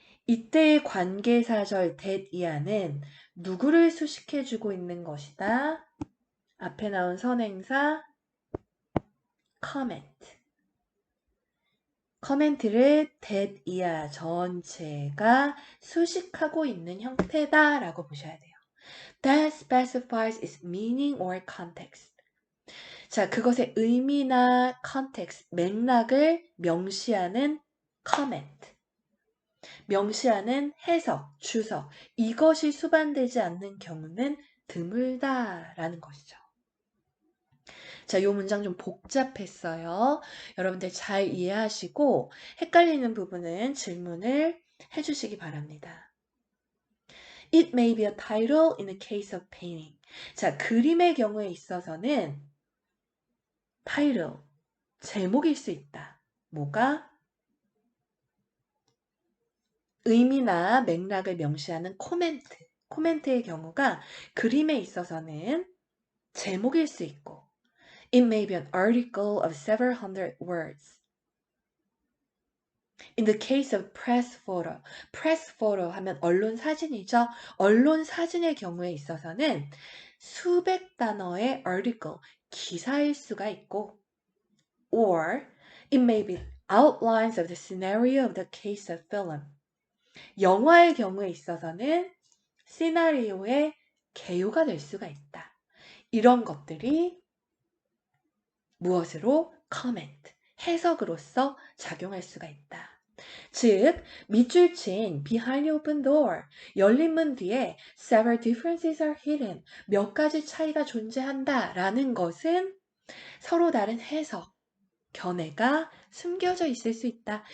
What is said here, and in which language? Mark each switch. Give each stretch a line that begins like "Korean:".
Korean: 이때의 관계사절 that 이하는 누구를 수식해주고 있는 것이다. 앞에 나온 선행사 comment. 커멘트를 that 이하 전체가 수식하고 있는 형태다라고 보셔야 돼요.
English: That specifies its meaning or context.
Korean: 자, 그것의 의미나 context, 맥락을 명시하는 comment. 명시하는 해석, 주석. 이것이 수반되지 않는 경우는 드물다라는 것이죠. 자, 요 문장 좀 복잡했어요. 여러분들 잘 이해하시고 헷갈리는 부분은 질문을 해주시기 바랍니다.
English: It may be a title in the case of painting.
Korean: 자, 그림의 경우에 있어서는 title, 제목일 수 있다. 뭐가? 의미나 맥락을 명시하는 코멘트. 코멘트의 경우가 그림에 있어서는 제목일 수 있고
English: It may be an article of several hundred words. In the case of press photo, press photo
Korean: 하면 언론 사진이죠. 언론 사진의 경우에 있어서는 수백 단어의 article, 기사일 수가 있고
English: or it may be outlines of the scenario of the case of film.
Korean: 영화의 경우에 있어서는 시나리오의 개요가 될 수가 있다. 이런 것들이 무엇으로? comment, 해석으로서 작용할 수가 있다. 즉, 밑줄 친
English: behind the open door,
Korean: 열린 문 뒤에
English: several differences are hidden,
Korean: 몇 가지 차이가 존재한다 라는 것은 서로 다른 해석, 견해가 숨겨져 있을 수 있다.